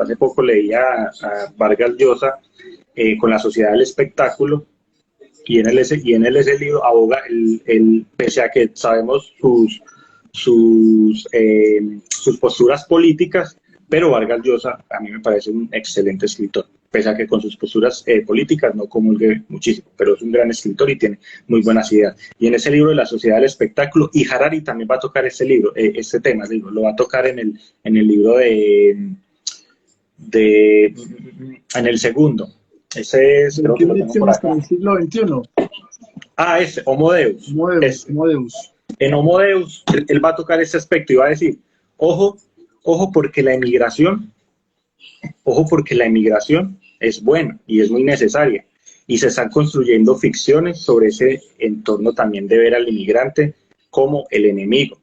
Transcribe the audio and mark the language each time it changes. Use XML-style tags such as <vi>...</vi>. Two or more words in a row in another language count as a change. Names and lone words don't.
<es>Hace poco leía a Vargas Llosa con la sociedad del espectáculo, y en ese libro aboga, pese a que sabemos sus posturas políticas, pero Vargas Llosa a mí me parece un excelente escritor, pese a que con sus posturas políticas no comulgue muchísimo, pero es un gran escritor y tiene muy buenas ideas. Y en ese libro de la sociedad del espectáculo, y Harari también va a tocar este libro, este tema, digo, lo va a tocar en el libro en el segundo. Ese es, ¿De creo qué que lo tengo por lecciones para acá. el siglo XXI? Ah, ese, Homo Deus. Homo Deus, Este. Homo Deus. En Homo Deus, él va a tocar ese aspecto y va a decir, ojo, ojo porque la emigración, ojo porque la emigración es buena y es muy necesaria. Y se están construyendo ficciones sobre ese entorno también de ver al inmigrante como el enemigo.</es>